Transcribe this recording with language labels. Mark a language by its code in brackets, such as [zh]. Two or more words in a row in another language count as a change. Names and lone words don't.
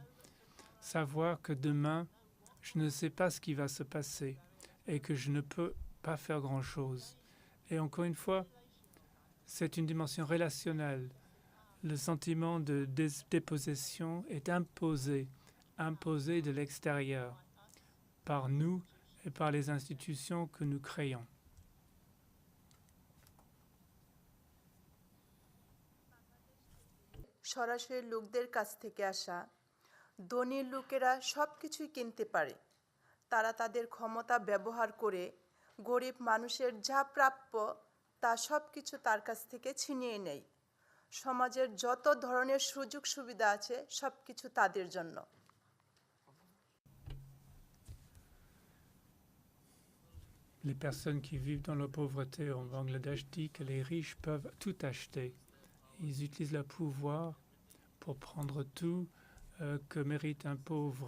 [fr] Savoir que demain, je ne sais pas ce qui va se passer et que je ne peux pas faire grand-chose. Et encore une fois, c'est une dimension relationnelle. Le sentiment de dépossession est imposé de l'extérieur, par nous et par les institutions que nous créons. [bn] সরাসরি লোকদের কাছ থেকে আসা ধনী লোকেরা সবকিছুই কিনতে পারে তারা তাদের ক্ষমতা ব্যবহার করে গরিব মানুষের যা প্রাপ্য তা সবকিছু তার কাছ থেকে ছিনিয়ে নেয় সমাজের যত ধরনের সুযোগ সুবিধা আছে সবকিছু তাদের জন্য [fr] Les personnes qui vivent dans la pauvreté en Bangladesh disent que les riches peuvent tout acheter. Ils utilisent leur pouvoir pour prendre tout que mérite un pauvre.